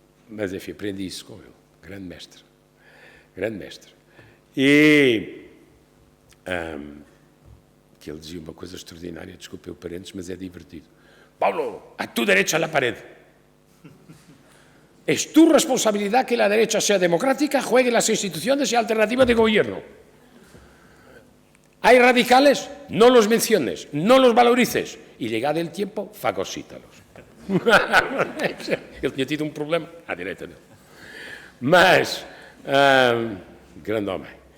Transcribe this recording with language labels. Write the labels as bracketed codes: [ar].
[pt] Mas, enfim, aprendi isso com ele, grande mestre. E que ele dizia uma coisa extraordinária, desculpe o parênteses, mas é divertido. [es] Paulo, a tu derecha a la pared. Es tu responsabilidad que la derecha sea democrática, juegue las instituciones y alternativas de gobierno. ¿Hay radicales? No los menciones, no los valorices. Y llegado el tiempo, fagocítalos. [pt] Ele tinha tido um problema à direita dele. Mas, grande homem.